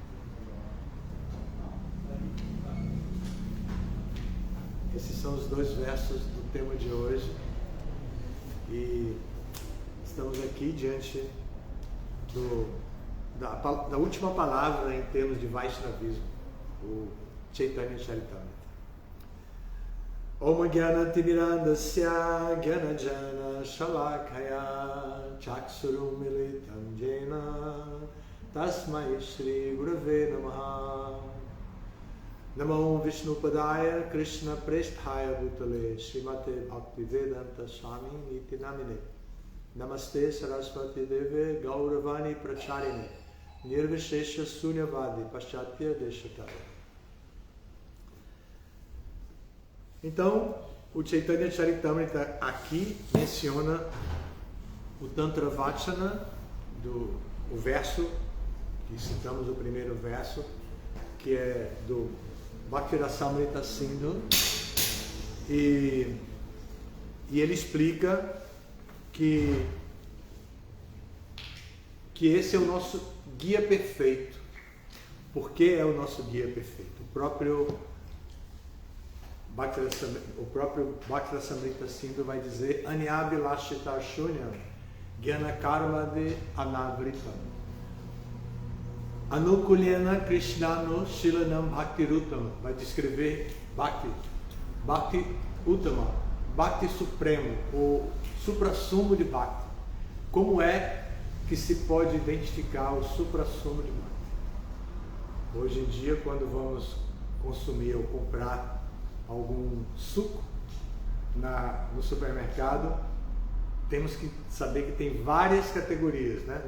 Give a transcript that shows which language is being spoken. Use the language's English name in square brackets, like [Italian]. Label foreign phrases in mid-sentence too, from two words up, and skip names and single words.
[Portuguese] Esses são os dois versos do tema de hoje. E estamos aqui diante da última palavra em termos de Vaishnavismo, o Chaitanya Charitamrita. [Sanskrit] Om Gyanatirmirandasya Gyanajana Shalakaya Chaksurum Militam Jena Tasmai Shri Gurave Namaha. Namo Vishnupadaya Krishna Presthaya Bhutale Srimate Bhaktivedanta Swami Niti Namine. Namaste Saraswati Deve Gauravani Pracharine Nirvishesha Sunyavadi Paschatya Deshataya. [Portuguese] Então, o Chaitanya Charitamrita aqui menciona o [Sanskrit] Tantra Vachana, [Portuguese] o verso, que citamos o primeiro verso, que é do Bhaktirasamrita Sindhu, e ele explica que esse é o nosso guia perfeito. Por que é o nosso guia perfeito? O próprio Bhaktirasamrita Sindhu vai dizer [Sanskrit] Anyabhilashita Shunyam Gyana Karma de Anavritam Anukulyana Krishnano Shilanam Bhakti Rutam. [Portuguese] Vai descrever [Sanskrit] Bhakti Uttama, [Portuguese] Bhakti Supremo, o suprassumo de Bhakti. Como é que se pode identificar o suprassumo de Bhakti? Hoje em dia, quando vamos consumir ou comprar algum suco no supermercado, temos que saber que tem várias categorias, né?